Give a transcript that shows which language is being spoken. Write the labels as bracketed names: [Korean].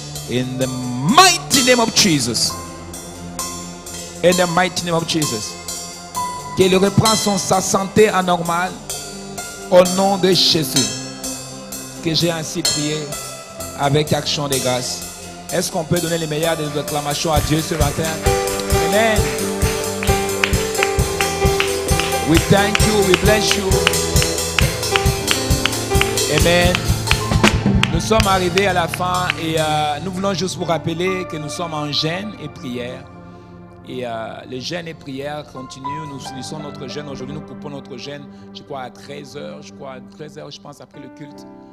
[English] In the mighty name of Jesus. In the mighty name of Jesus. [French] Qu'il reprend sa santé anormale. Au nom de Jésus. Que j'ai ainsi prié avec action de grâce. Est-ce qu'on peut donner les meilleures des acclamations à Dieu ce matin? Amen. [English] We thank you, we bless you. Amen. [French] Nous sommes arrivés à la fin et nous voulons juste vous rappeler que nous sommes en jeûne et prière. Et le jeûne et prière continuent. Nous finissons notre jeûne. Aujourd'hui, nous coupons notre jeûne, je crois, à 13h. Je crois à 13h, je pense, après le culte.